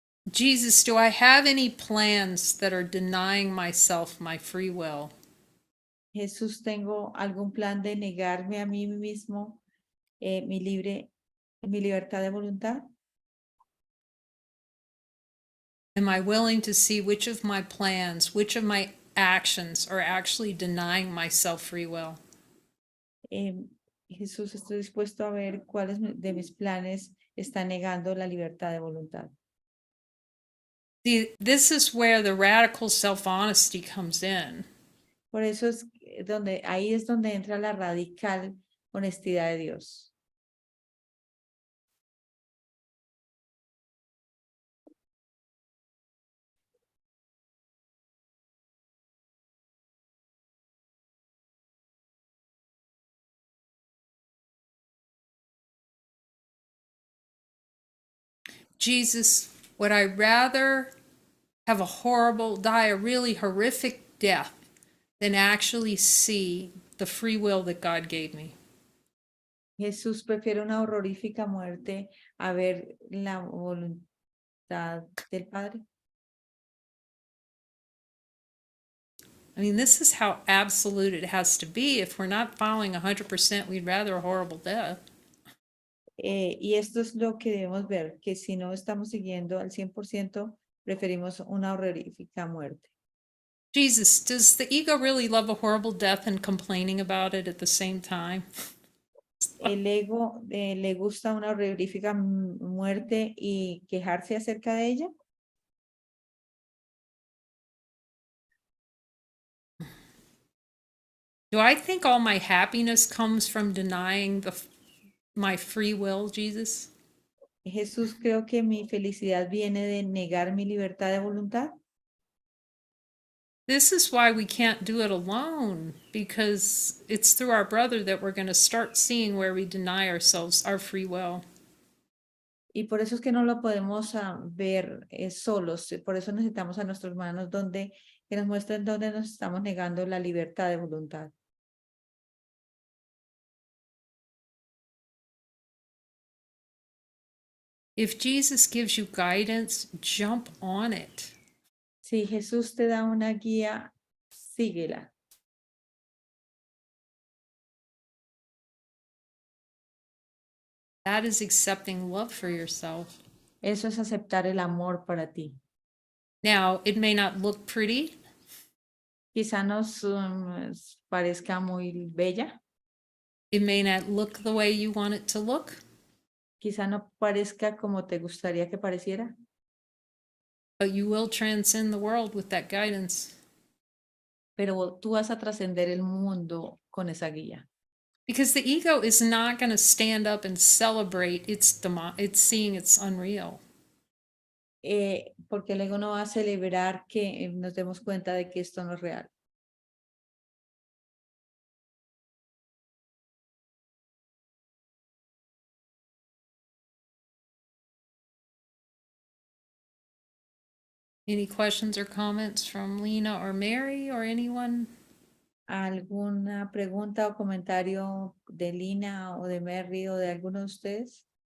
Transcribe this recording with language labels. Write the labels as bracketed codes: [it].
[en] Jesus, do I have any plans that are denying myself my free will? [es] Jesús, ¿tengo algún plan de negarme a mí mismo mi libertad de voluntad? [en] Am I willing to see which of my plans, which of my actions are actually denying myself free will? [es] Jesús, estoy dispuesto a ver cuáles de mis planes están negando la libertad de voluntad. [en] This is where the radical self-honesty comes in. [es] Por eso ahí es donde entra la radical honestidad de Dios. [en] Jesus, would I rather have die a really horrific death than actually see the free will that God gave me? [es] Jesús prefiere una horrorífica muerte a ver la voluntad del Padre. [en] I mean, this is how absolute it has to be. If we're not following 100%, we'd rather a horrible death. [es] Y esto es lo que debemos ver, que si no estamos siguiendo al 100%, preferimos una horrorífica muerte. [en] Jesus, does the ego really love a horrible death and complaining about it at the same time? [es] El ego le gusta una horrorífica muerte y quejarse acerca de ella. [en] Do I think all my happiness comes from denying my free will, Jesus? [es] Jesús, creo que mi felicidad viene de negar mi libertad de voluntad. [en] This is why we can't do it alone, because it's through our brother that we're going to start seeing where we deny ourselves our free will. [es] Y por eso es que no lo podemos ver solos. Por eso necesitamos a nuestros hermanos que nos muestren dónde nos estamos negando la libertad de voluntad. [en] If Jesus gives you guidance, jump on it. [es] Si Jesús te da una guía, síguela. [en] That is accepting love for yourself. [es] Eso es aceptar el amor para ti. [en] Now, it may not look pretty. [es] Quizá nos parezca muy bella. [en] It may not look the way you want it to look. [es] Quizá no parezca como te gustaría que pareciera. [en] But you will transcend the world with that guidance. [es] Pero tú vas a trascender el mundo con esa guía. [en] Because the ego is not going to stand up and celebrate it's seeing it's unreal. [es] Porque el ego no va a celebrar que nos demos cuenta de que esto no es real. [en] Any questions or comments from Lena or Mary or anyone? [es] ¿Alguna pregunta o comentario de Lina o de Mary o de alguno de ustedes?